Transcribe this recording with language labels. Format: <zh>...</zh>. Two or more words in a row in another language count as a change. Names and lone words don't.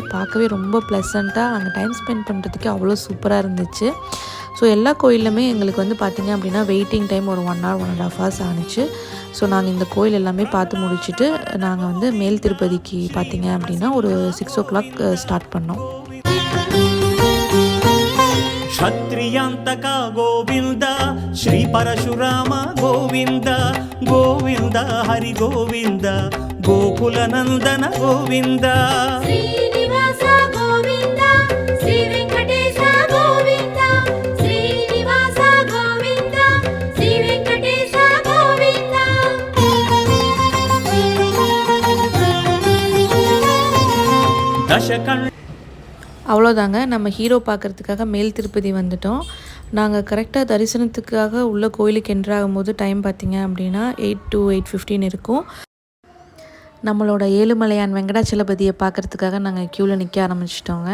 <ta>பார்க்கவே ரொம்ப ப்ளசண்ட்டாக அங்கே</ta> <en>time spend</en> <ta>பண்ணுறதுக்கு அவ்வளோ சூப்பராக இருந்துச்சு. ஸோ எல்லா கோயிலுமே எங்களுக்கு வந்து பார்த்திங்க அப்படின்னா</ta> <en>waiting time</en> <ta>ஒரு</ta> <en>1 hour 1.5 hours</en> <ta>ஆனிச்சு. ஸோ நாங்கள் இந்த கோயில் எல்லாமே பார்த்து முடிச்சுட்டு நாங்கள் வந்து மேல் திருப்பதிக்கு பார்த்திங்க அப்படின்னா ஒரு</ta> <en>6 o'clock start</en> <ta>பண்ணோம்.</ta> <kn>ಕ್ಷತ್ರಿಯಾಂತಕ ಗೋವಿಂದ ಶ್ರೀ ಪರಶುರಾಮ ಗೋವಿಂದ ಗೋವಿಂದ ಹರಿ ಗೋವಿಂದ ಗೋಕುಲನಂದನ ಗೋವಿಂದ ಶ್ರೀನಿವಾಸ ಗೋವಿಂದ ಶ್ರೀ ವೆಂಕಟೇಶ ಗೋವಿಂದ ಶ್ರೀನಿವಾಸ ಗೋವಿಂದ ಶ್ರೀ ವೆಂಕಟೇಶ ಗೋವಿಂದ. ದಶಕಣ್ಣ</kn> <ta>அவ்வளோதாங்க, நம்ம ஹீரோ பார்க்குறதுக்காக மேல் திருப்பதி வந்துட்டோம். நாங்கள் கரெக்டாக தரிசனத்துக்காக உள்ள கோயிலுக்கு என்ட்ராகும்போது டைம் பார்த்திங்க அப்படின்னா 8 to 8:15 இருக்கும். நம்மளோட ஏழுமலையான் வெங்கடாச்சலபதியை பார்க்குறதுக்காக நாங்கள் க்யூவில் நிற்க ஆரம்பிச்சிட்டோங்க.</ta>